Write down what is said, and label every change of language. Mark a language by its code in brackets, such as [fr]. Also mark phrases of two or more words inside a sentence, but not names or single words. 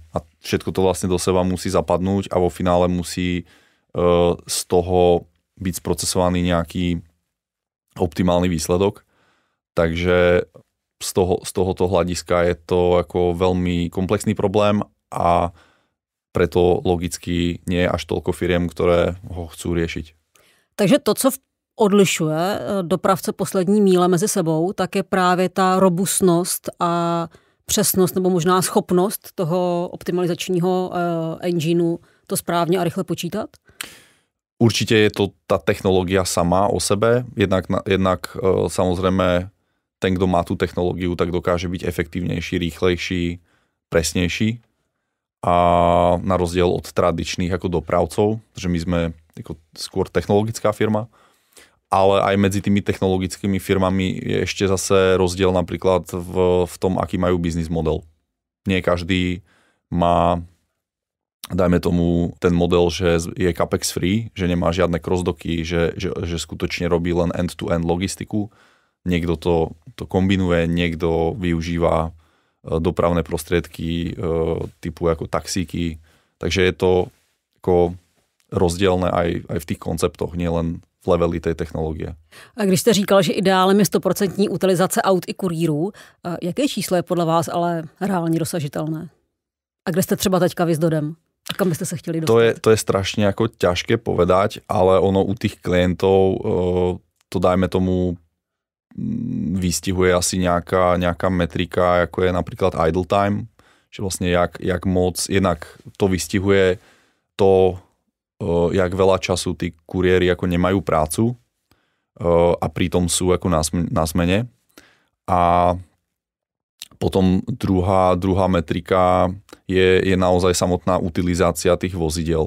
[sk] A všetko to vlastne do seba musí zapadnúť a vo finále musí z toho byť sprocesovaný nejaký optimálny výsledok. Takže z tohoto hľadiska je to ako veľmi komplexný problém a preto logicky nie je až toľko firiem, ktoré ho chcú riešiť. [cs] Takže to, co odlišuje dopravce poslední míle mezi sebou, tak je právě ta robustnost a přesnost nebo možná schopnost toho optimalizačního engineu to správně a rychle počítat? [sk] Určite je to tá technológia sama o sebe, jednak samozrejme ten, kto má tú technológiu, tak dokáže byť efektívnejší, rýchlejší, presnejší a na rozdiel od tradičných ako dopravcov, že my sme ako skôr technologická firma, ale aj medzi tými technologickými firmami je ešte zase rozdiel napríklad v tom, aký majú biznis model. Nie každý má, dajme tomu, ten model, že je [en] capex free, [sk] že nemá žiadne crossdocky, že skutočne robí len end-to-end logistiku. Niekto to kombinuje, niekto využíva dopravné prostriedky typu ako taxíky. Takže je to ako rozdielne aj v tých konceptoch, nielen v leveli tej technologie. [cs] A když jste říkal, že ideálem je 100% utilizace aut i kurýrů, jaké číslo je podle vás ale reálně dosažitelné? A kde jste třeba teďka vy s Dodem? A kam byste se chtěli dostat? [sk] To je strašne ako ťažké povedať, ale ono u tých klientov to dajme tomu vystihuje asi nejaká metrika, ako je napríklad [en] idle time, [sk] že vlastne jak moc, jednak to vystihuje to, jak veľa času tí kuriéri ako nemajú prácu a pritom sú ako na zmene. A potom druhá metrika je naozaj samotná utilizácia tých vozidel.